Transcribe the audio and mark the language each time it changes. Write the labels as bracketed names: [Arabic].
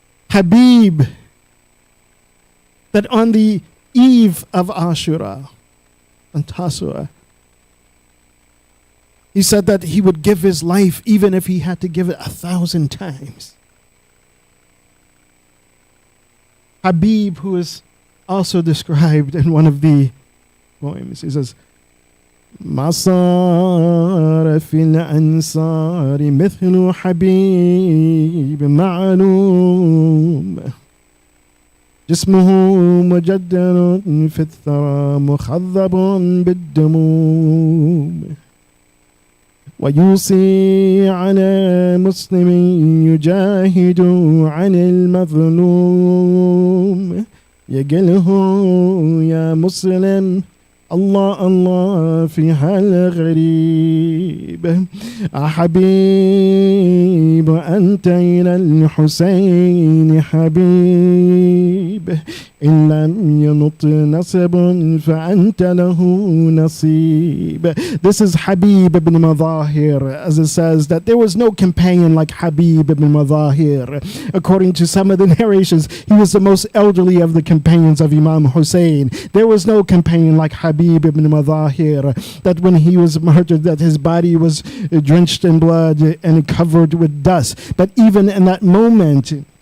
[English] Habib, that on the eve of Ashura, on Tasua, he said that he would give his life even if he had to give it 1,000 times. Habib, who is also described in one of the poems, he says, [Arabic] ما صار في الأنصار مثل حبيب معلوم جسمه مجدر في الثرى مخضب بالدموم ويوصي على مسلم يجاهد عن المظلوم يقله يا مسلم الله الله في حال غريب حبيب أنت إلى الحسين حبيب إن لم ينط نصب فأنت له نصيب. [English] This is Habib ibn Madahir, as it says that there was no companion like Habib ibn Madahir. According to some of the narrations, he was the most elderly of the companions of Imam Hussein. There was no companion like Habib ibn Madahir, that when he was murdered, that his body was drenched in blood and covered with dust. But even in that moment,